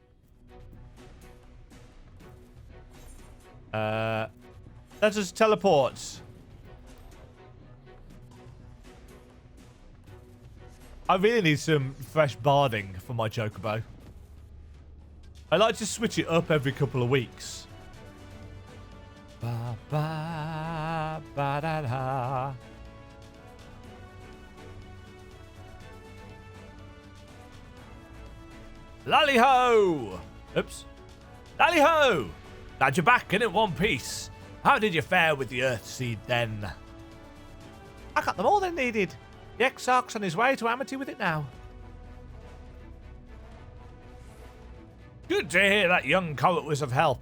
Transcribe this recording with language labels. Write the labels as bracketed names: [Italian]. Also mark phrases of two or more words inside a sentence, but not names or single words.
[English] Let us teleport. I really need some fresh barding for my chocobo. I like to switch it up every couple of weeks. Ba ba ba da da. Lally-ho! Oops. Lally-ho! Glad you're back and in one piece. How did you fare with the Earthseed then? I got them all they needed. The Exarch's on his way to Amity with it now. Good to hear that young Coet was of help.